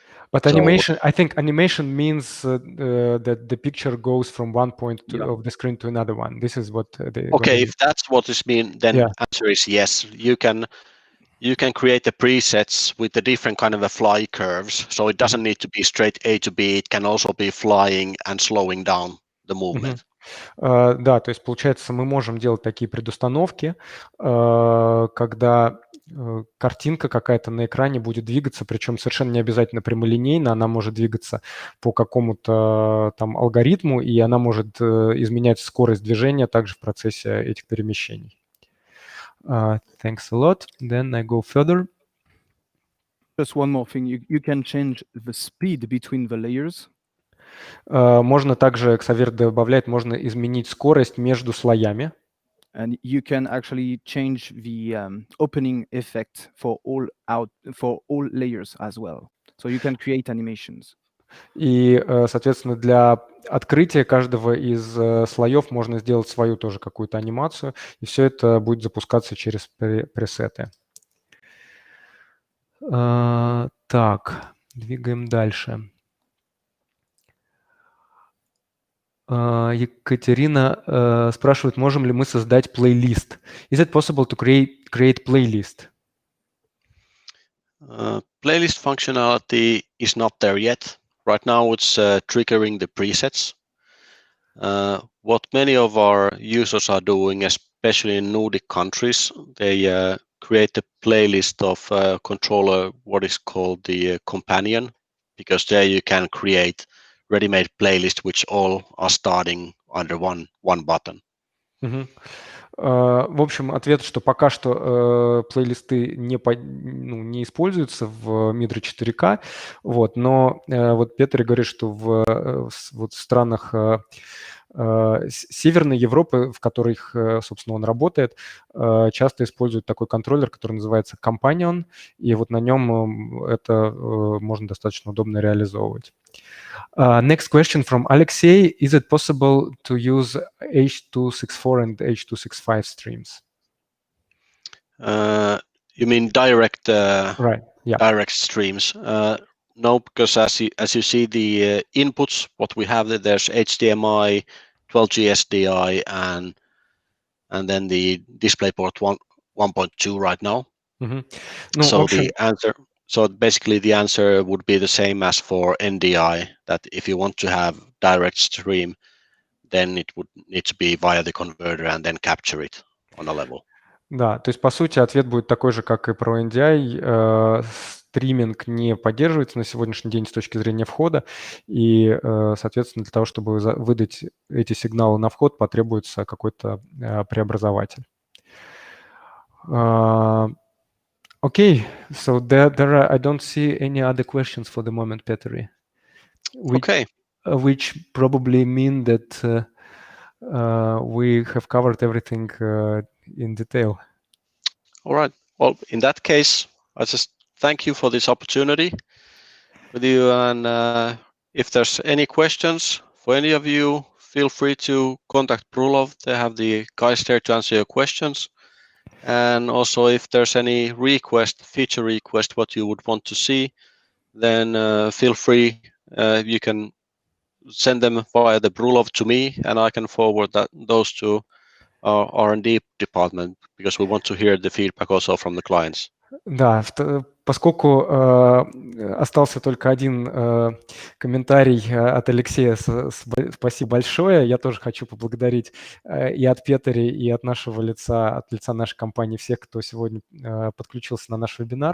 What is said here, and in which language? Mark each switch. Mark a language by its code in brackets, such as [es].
[en] But animation, I think animation means that the picture goes from one point of the screen to another one. This is what okay, if that's what this means, then answer is yes. You can create the presets with the different kind of a fly curves. So it doesn't need to be straight A to B. It can also be flying and slowing down the movement. [ru] Да, то есть, получается, мы можем делать такие предустановки, когда картинка какая-то на экране будет двигаться, причем совершенно не обязательно прямолинейно, она может двигаться по какому-то там алгоритму, и она может изменять скорость движения также в процессе этих перемещений. [en] Thanks a lot. Then I go further. Just one more thing, you can change the speed between the layers. [ru] Можно также, Xavier добавляет, можно изменить скорость между слоями. [en] And you can actually change the opening effect for all layers as well. So you can create animations. [ru] И, соответственно, для открытия каждого из слоев можно сделать свою тоже какую-то анимацию, и все это будет запускаться через пресеты. Так, двигаем дальше. Екатерина спрашивает, можем ли мы создать плейлист. [en] Is it possible to create playlist? Playlist functionality is not there yet. Right now it's triggering the presets. What many of our users are doing, especially in Nordic countries, they create a playlist of controller, what is called the companion, because there you can create ready-made playlist which all are starting under one button. [ru] В общем, ответ, что пока что плейлисты не используются в Midra 4K, вот, но вот Петр говорит, что в странах Северной Европы, в которых, собственно, он работает, часто используют такой контроллер, который называется Companion, и вот на нем это можно достаточно удобно реализовывать. [en] Next question from Alexey. Is it possible to use H.264 and H.265 streams? You mean direct right? Yeah. Direct streams? No, because as you see the inputs, what we have there's HDMI, 12G SDI, and then the DisplayPort 1.2 right now. So basically the answer would be the same as for NDI, that if you want to have direct stream, then it would need to be via the converter and then capture it on a level. [ru] Да, то есть по сути ответ будет такой же, как и про NDI. Стриминг не поддерживается на сегодняшний день с точки зрения входа, и, соответственно, для того, чтобы выдать эти сигналы на вход, потребуется какой-то преобразователь. [en] Okay, so I don't see any other questions for the moment, Petri. Which probably mean that we have covered everything in detail. All right. Well, in that case, I just thank you for this opportunity with you. And if there's any questions for any of you, feel free to contact Brulov. They have the guys there to answer your questions. And also, if there's any feature request, what you would want to see, then feel free. You can send them via the Brulov to me, and I can forward those to our R&D department, because we want to hear the feedback also from the clients. [ru] Да, поскольку остался только один комментарий от Алексея, спасибо большое. Я тоже хочу поблагодарить и от Петри, и от нашего лица, от лица нашей компании всех, кто сегодня подключился на наш вебинар.